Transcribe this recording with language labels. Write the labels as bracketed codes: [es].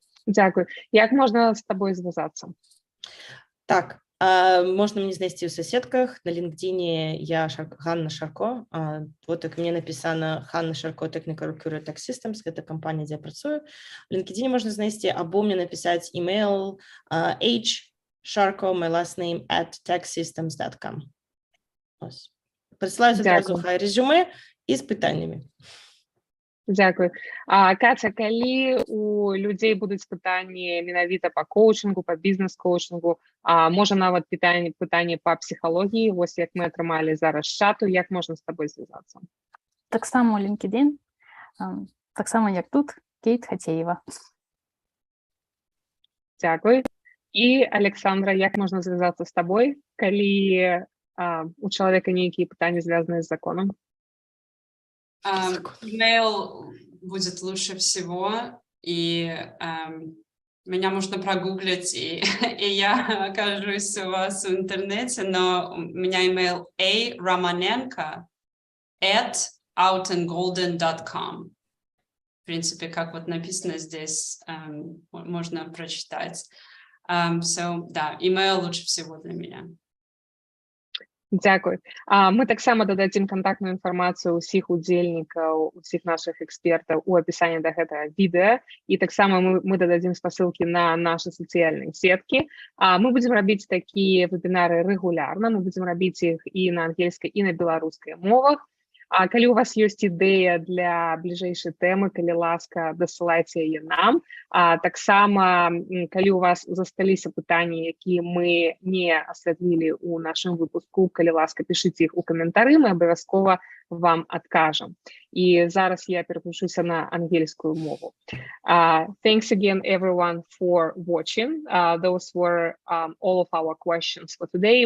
[be] Дзякуй. Як можна з табой звязацца? Так, можна мне знайсці ў соседках. На LinkedIn я Ганна Шарко. [ru] Вот так мне написано Ганна Шарко Technical Recruiter Tech Systems. [be] Гэта кампанія, дзе я працую. В LinkedIn можна знайсці, або мне написаць email hsharko, [en] my last name, [be] @techsystems.com. Прысылаю адразу рэзюмэ і з пытаннямі. Дзякуй. Катя, калі у людзей будуць пытанні менавіта па коучынгу, па бізнес-коучынгу, можа нават пытанні па псіхалогіі, вось як мы атрымалі зараз з чату, як можна з табой звязацца? Таксама LinkedIn, таксама як тут, Кхатсеева. Дзякуй. І, Александра, як можна звязацца з табой, калі у чалавека нейкія пытанні звязаныя з законам? [ru] Email будет лучше всего, и меня можно прогуглить, и я окажусь у вас в интернете, но у меня email aromanenko@outandgolden.com. В принципе, как вот написано здесь, можно прочитать. Да, email лучше всего для меня. [be] Дзякуй. Мы таксама дададзім кантактную інфармацыю ўсіх удзельнікаў, усіх нашых экспертаў у апісанні да гэтага відэа, і таксама мы дададзім спасылкі на нашы сацыяльныя сеткі. Мы будзем рабіць такія вебінары рэгулярна, мы будзем рабіць іх і на ангельскай, і на беларускай мовах. Калі у вас ёсць ідэя для бліжэйшай тэмы, калі ласка, дасылайце яе нам. Таксама, калі у вас засталіся пытанні, якія мы не асвятлілі ў нашым выпуску, калі ласка, пішыце іх у каментары, мы абавязкова вам адкажам. І зараз я пераключуся на ангельскую мову. [en] Thanks again, everyone, for watching. Those were all of our questions for today.